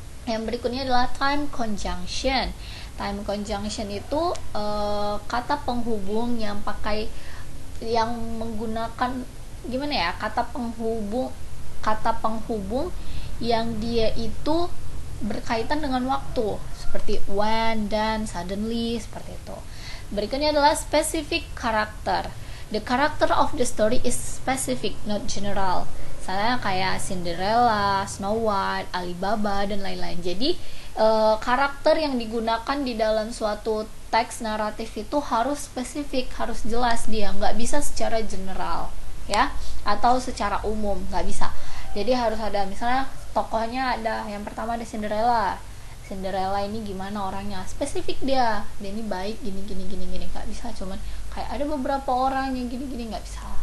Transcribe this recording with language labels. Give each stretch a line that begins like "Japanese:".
Indonesian: Yang berikutnya adalah time conjunction. Time conjunction itu kata penghubung yang menggunakan gimana ya? Kata penghubung yang dia itu berkaitan dengan waktu, seperti when, dan, suddenly, seperti itu. Berikutnya adalah specific character.
English: The character of the story is specific, not general.
Indonesian: Misalnya kayak Cinderella, Snow White, Alibaba, dan lain-lain. Jadi karakter yang digunakan di dalam suatu teks naratif itu harus spesifik, harus jelas dia, nggak bisa secara general ya, atau secara umum, nggak bisa. Jadi harus ada, misalnya tokohnya ada, yang pertama ada Cinderella ini gimana orangnya, spesifik dia ini baik gini, nggak bisa cuman kayak ada beberapa orang yang gini, nggak bisa.